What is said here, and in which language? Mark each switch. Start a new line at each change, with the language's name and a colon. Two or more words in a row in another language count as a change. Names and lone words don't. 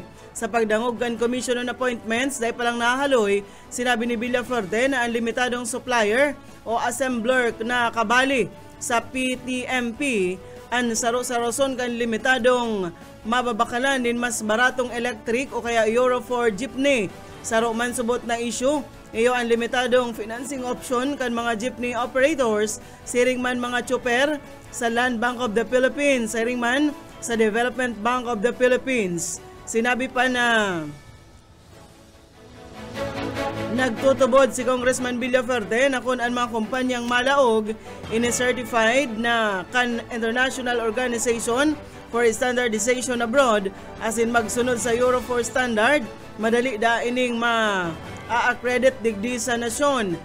Bikol: Sa pagdangog kan Commission on Appointments, dahil palang nahaloy, sinabi ni Villafarte na ang limitadong supplier o assembler na kabali sa PTMP ang saro-saroson kan limitadong mababakalan din mas baratong electric o kaya Euro 4 jeepney. Saro man subot na issue, iyo ang limitadong
English: financing option
Bikol: kan mga
English: jeepney operators,
Bikol: siring man mga chopper sa Land Bank of the Philippines, siring man sa Development Bank of the Philippines. Sinabi pa na nagtutubod si Congressman Villafarte na kung ang mga kumpanyang malaog ini-certified na kan International Organization for Standardization Abroad as in magsunod sa Euro 4 standard, madali da ining ma-accredit digdi sa nasyon.